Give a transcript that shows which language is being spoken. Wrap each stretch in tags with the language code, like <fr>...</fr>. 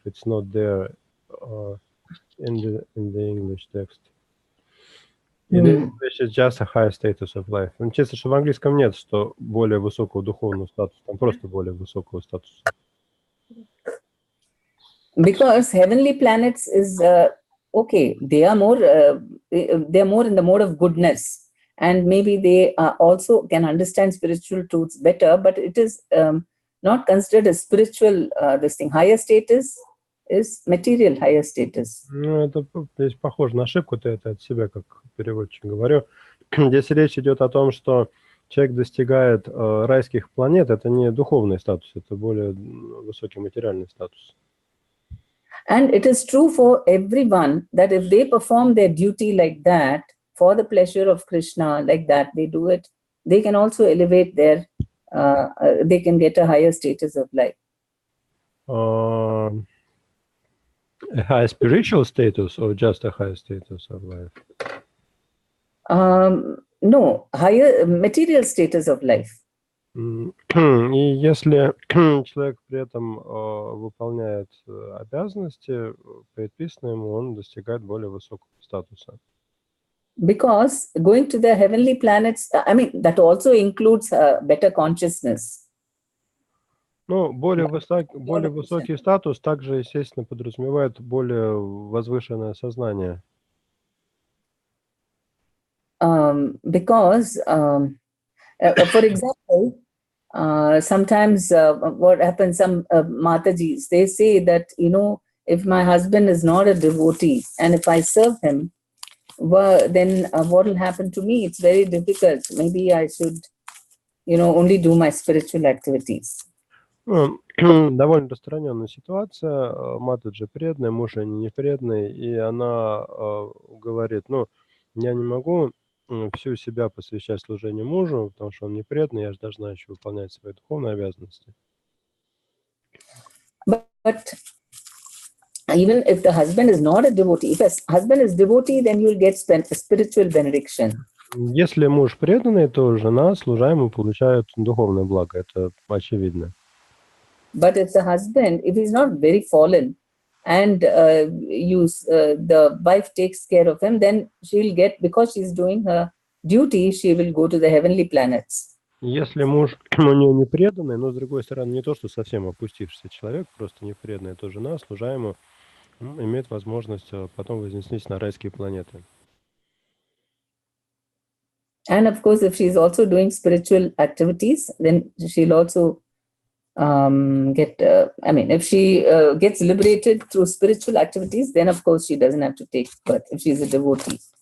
<en>It's not there in the English text. In English, it's just a higher status of life.</en> <ru>Честно, что в английском нет, что более высокого духовного статуса, там просто более высокого статуса.</ru> <en>Because heavenly planets is okay, they're more in the mode of goodness, and maybe they also can understand spiritual truths better, but it is not considered a spiritual this thing. Higher status is material higher status.</en> <ru>Ну, это здесь похоже на ошибку-то, это от себя, как переводчик говорю. Здесь речь идет о том, что человек достигает райских планет, это не духовный статус, это более высокий материальный статус.</ru> <en>And it is true for everyone that if they perform their duty like that, for the pleasure of Krishna, like that, they do it, they can also elevate their, they can get a higher status of life. A high spiritual status or just a high status of life? No, higher material status of life.</en> <ru>И если человек при этом выполняет обязанности, предписанные ему, он достигает более высокого статуса.</ru> <en>Because going to the heavenly planets, I mean, that also includes better consciousness.</en> <ru>Ну, более высокий статус также, естественно, подразумевает более возвышенное сознание.</ru> <en>Because, for example, sometimes what happens, some Matajis, they say that, you know, if my husband is not a devotee and if I serve him, well, then what will happen to me? It's very difficult. Maybe I should, you know, only do my spiritual activities.</en> <ru>Довольно распространенная ситуация. Матаджи преданная, муж не преданный, и она говорит, ну, я не могу всю себя посвящать служению мужу, потому что он не преданный, я же должна еще выполнять свои духовные обязанности.</ru> <en>But even if the husband is not a devotee, if a husband is devotee, then you will get spiritual benediction.</en> <ru>Если муж преданный, то жена, служаемая, получает духовное благо, это очевидно.</ru> <en>But if the husband, if he's not very fallen, and the wife takes care of him, then she'll get, because she's doing her duty, she will go to the heavenly planets.</en> <ru>Если муж у нее не преданный, но с другой стороны не то, что совсем опустившийся человек, просто не преданный, то жена, служаемая, имеет возможность потом вознестись на райские планеты.</ru> <en>And of course, if she's also doing spiritual activities, then she'll also get, I mean, if she gets liberated through spiritual activities, then of course she doesn't have to take birth if she's a devotee.</en>